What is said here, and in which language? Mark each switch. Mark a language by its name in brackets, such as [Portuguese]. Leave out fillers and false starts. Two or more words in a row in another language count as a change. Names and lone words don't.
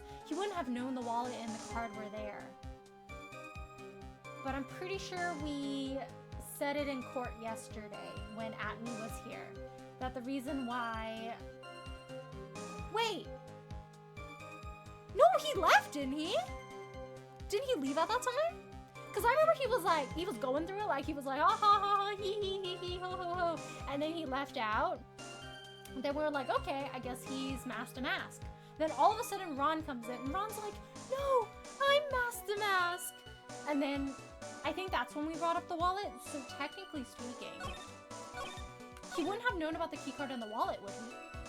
[English] He wouldn't have known the wallet and the card were there. But I'm pretty sure we said it in court yesterday when Atme was here. That the reason why... Wait! No, he left, didn't he? Didn't he leave at that time? Because I remember he was going through it, like, he was like, ha ha ha, he, ho ho ho. And then he left out. Then we were like, okay, I guess he's Master Mask. Then all of a sudden Ron comes in, and Ron's like, no, I'm Master Mask. And then I think that's when we brought up the wallet. So technically speaking, he wouldn't have known about the keycard in the wallet, would he?